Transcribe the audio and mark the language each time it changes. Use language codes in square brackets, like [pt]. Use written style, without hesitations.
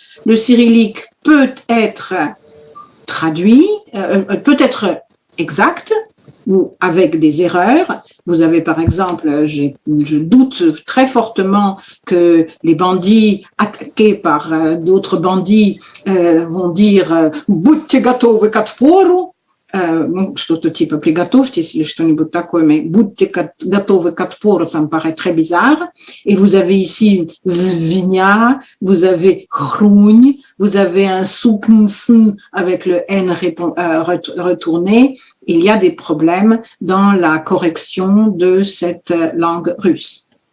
[fr] Le cyrillique peut être traduit, peut être exact ou avec des erreurs. Vous avez par exemple, je doute très fortement que les bandits attaqués par d'autres bandits vont dire « [ru] Будьте готовы к отпору ». ну, что-то типа «приготовьтесь» или что-нибудь такое, [fr] mais [ru] «будьте готовы к отпору», [fr] ça me paraît très bizarre. Et vous avez ici «звеня», vous avez «хрунь», vous avez un «сукнсн» avec le «n» retourné. Il y a des problèmes dans la correction de cette langue russe.